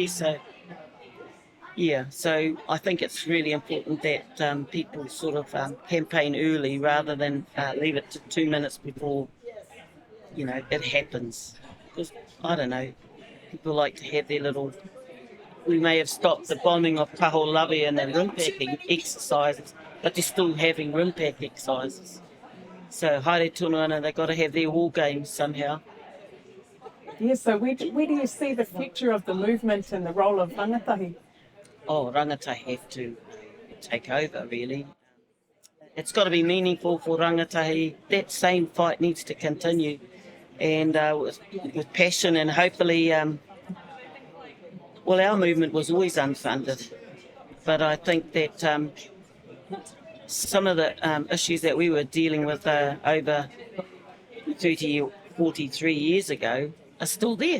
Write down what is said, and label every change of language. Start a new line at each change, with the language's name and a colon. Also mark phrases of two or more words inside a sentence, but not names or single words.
English: So I think it's really important that people sort of campaign early rather than leave it to 2 minutes before, it happens. Because, I don't know, people like to have their little... We may have stopped the bombing of Kaholawe and the rim-packing exercises, but they're still having rim-pack exercises. So,
Māori: haere tonu ana,
English: they've got to have their war games somehow. Yeah, so where do you see the future of the movement and the role of rangatahi? Oh, rangatahi have to take over, really. It's got to be meaningful for rangatahi. That same fight needs to continue, and with passion, and hopefully, our movement was always unfunded, but I think that some of the issues that we were dealing with over 30 or 43 years ago are still there.